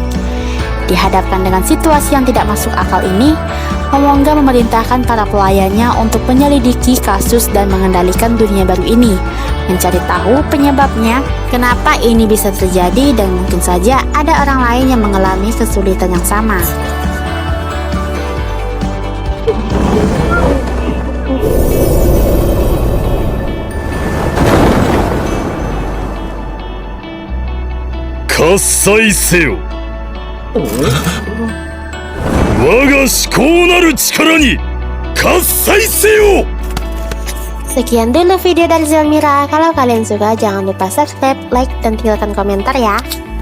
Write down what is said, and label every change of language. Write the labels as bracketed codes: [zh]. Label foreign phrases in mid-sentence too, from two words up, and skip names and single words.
[id] Dihadapkan dengan situasi yang tidak masuk akal ini, Momonga memerintahkan para pelayannya untuk menyelidiki kasus dan mengendalikan dunia baru ini, mencari tahu penyebabnya, kenapa ini bisa terjadi, dan mungkin saja ada orang lain yang mengalami kesulitan yang sama. [ja] 喝采せよ. 我が至高なる力に喝采せよ. [id] Sekian dulu video dari Zelmira. Kalau kalian suka, jangan lupa subscribe, like, dan tinggalkan komentar ya.